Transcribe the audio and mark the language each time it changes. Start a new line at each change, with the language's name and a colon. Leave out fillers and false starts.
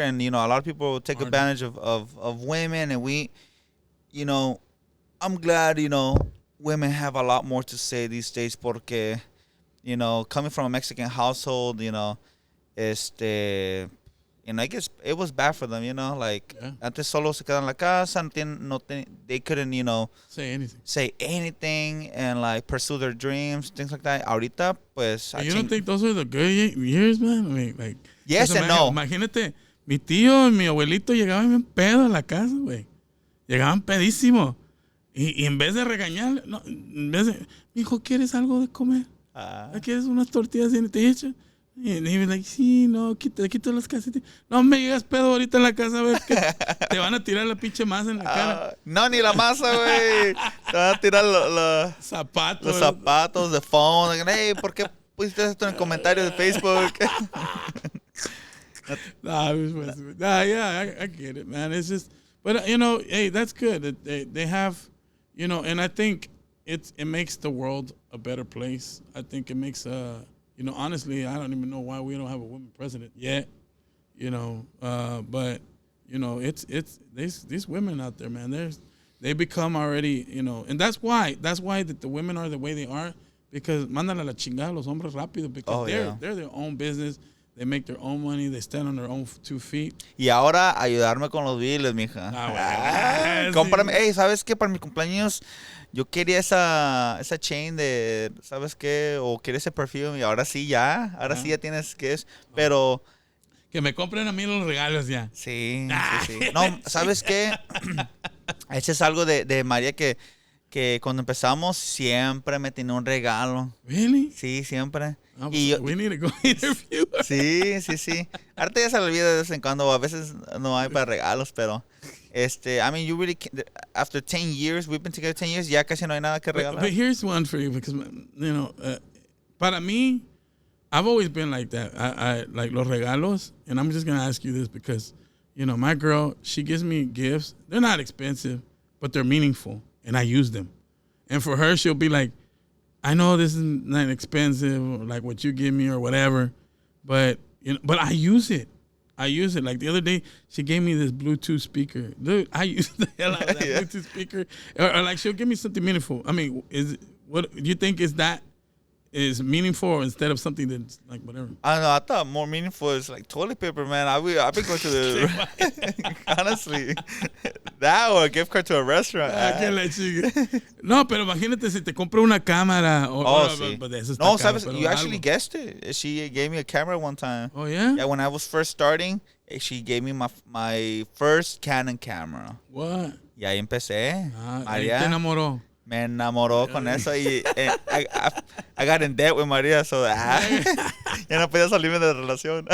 English: And, you know, a lot of people take advantage of women. And we, you know, I'm glad, you know, women have a lot more to say these days
Spanish: porque,
English: you know, coming from a Mexican household, you know, and I guess it was bad for them, you know, like
Spanish: antes solo se quedan en la casa,
English: they couldn't, you know, say anything and like pursue their dreams, things like that.
Spanish: Ahorita, pues.
English: You don't think those are the good years, man? I mean, like. Yes and no.
Spanish: Imagínate, mi tío y mi abuelito llegaban bien pedo a la casa, güey. Llegaban pedísimo. Y en vez de regañar, no, en vez de, mijo, ¿quieres algo de comer? ¿Quieres unas tortillas y te echan? Y me like, sí, no, te quito las casitas. No me llegas pedo ahorita en la casa, a ver, que te van a tirar la pinche masa en la cara. No, ni la masa, güey. Te van a tirar los zapatos,
English: the phone.
Spanish: Like, hey, ¿por qué pusiste esto en el comentario de Facebook?
English: Yeah, I get it, man. It's just, but, you know, hey, that's good. They have, you know, and I think it makes the world a better place. I think it makes you know, honestly, I don't even know why we don't have a woman president yet. You know, but you know, it's these women out there, man. They become already, you know, and that's why that the women are the way they are because
Spanish: mandan a la chingada los hombres rápido
English: because they're their own business. They make their own money. They stand on their own 2 feet.
Spanish: Y ahora ayudarme con los biles, mija. Cómprame. Hey, ¿sabes qué? Para mi cumpleaños yo quería esa
English: chain
Spanish: de, ¿sabes qué? O quería ese perfume y ahora sí ya. Ahora sí ya tienes que es. Pero... Que me compren a mí los regalos ya. Sí. No, ¿sabes qué? Ese es algo de María que cuando empezamos siempre me tenía un regalo.
English: Really?
Spanish: Sí, siempre.
English: We need to go interview.
Spanish: Sí. Ahorita ya se le olvida de vez en cuando. A veces no hay para regalos, pero...
English: I mean, you really can't, after 10 years, we've been together 10 years,
Spanish: ya casi no hay nada que regalar.
English: But here's one for you, because, you know,
Spanish: para mí,
English: I've always been like that. I like
Spanish: los regalos,
English: and I'm just gonna ask you this because, my girl, she gives me gifts. They're not expensive, but they're meaningful, and I use them. And for her, she'll be like, I know this is not expensive, or like what you give me or whatever, but but I use it. I use it. Like the other day, she gave me this Bluetooth speaker. Dude, I use the hell out of that Bluetooth speaker. Or like she'll give me something meaningful. I mean, what do you think is meaningful instead of something that's like whatever? I don't know. I thought more meaningful is like toilet paper, man. I've been going to the honestly that or a gift card to a restaurant. I can't let you.
Spanish: No, pero imagínate si te compro una cámara. Sí.
English: But
Spanish: eso está No, caro, sabes, pero
English: you actually
Spanish: algo.
English: guessed it. She gave me a camera one time. Oh yeah. Yeah, when I was first starting, she gave me my first Canon camera. What?
Spanish: Y ahí empecé. Ahí te enamoró. Me enamoró con eso y
English: I got in debt with Maria, so
Spanish: ya no podía salirme de la relación.